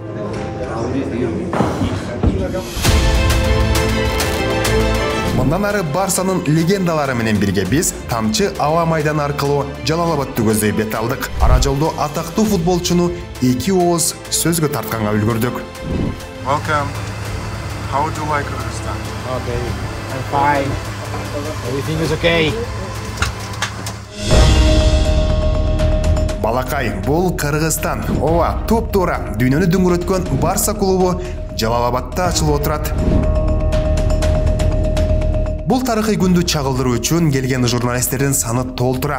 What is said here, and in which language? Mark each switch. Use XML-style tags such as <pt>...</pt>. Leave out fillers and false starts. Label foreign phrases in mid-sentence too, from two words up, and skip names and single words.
<ky>Мындан ары Барсанын легендалары менен бирге биз тамчы аба майданы аркылуу Жалал-Абадты көздөй бет алдык. Ара жолдо атактуу футболчуну эки ооз сөзгө тартканга үлгүрдүк.</ky> <en>Welcome. How would you like Kyrgyzstan? Okay, I'm fine. Everything is okay.</en> <ky>Балакай, бул Кыргызстан. Ооба, туп-туура дүйнөнү дөңгөрөткөн Барса клубу Жалал-Абадта ачылып отурат. Бул тарыхый күндү чагылдыруу үчүн келген журналисттердин саны толтура.</ky>